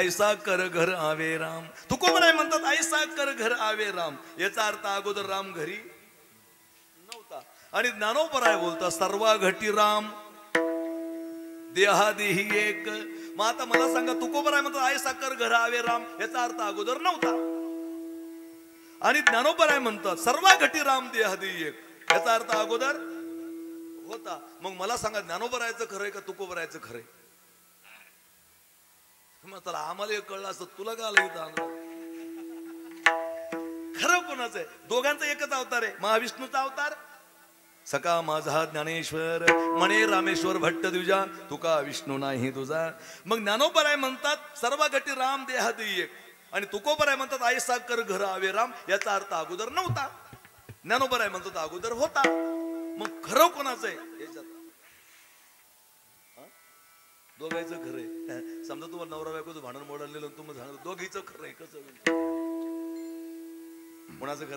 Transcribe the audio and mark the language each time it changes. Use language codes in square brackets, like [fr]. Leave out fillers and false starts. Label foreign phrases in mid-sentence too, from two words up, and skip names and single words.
[hi] ऐसा कर घर आवे राम. [mr] तुकोबराय म्हणतात, [hi] ऐसा कर घर आवे राम. [mr] याचा अर्थ अगोदर राम घरी नव्हता. आणि ज्ञानोबराय बोलतात, सर्वा घटी राम देहादेही एक. मग आता मला सांगा, तुकोबराय म्हणतात [hi] ऐसा कर घर आवे राम, [mr] याचा अर्थ अगोदर नव्हता. आणि ज्ञानोबराय म्हणतात सर्वा घटी राम देहादेही एक, याचा अर्थ अगोदर होता. मग मला सांगा, ज्ञानोबरायचं खरंय का तुकोबरायचं खरंय? मग आम्हाला हे कळलं असतं, तुला का आलं इथं? खरं कोणाचं आहे? दोघांचा एकच अवतार आहे, महाविष्णूचा अवतार. सका माझा ज्ञानेश्वर म्हणे रामेश्वर भट्ट द्विजा, तुका विष्णू नाही तुझा. मग ज्ञानोबराय म्हणतात सर्व घटी राम देहादेही एक. आणि तुकोबराय म्हणतात [hi] ऐसा कर घर आवे राम, [mr] याचा अर्थ अगोदर नव्हता. ज्ञानोबराय म्हणतात अगोदर होता. मग खरं कोणाचं आहे? दोघांचं खरं आहे. समजा तुम्हाला नवरा बायकोचं भांडण मोडलेलं, तुम्हाला सांगतो दोघीचं खरं आहे. कसं कोणाचं खरं आहे?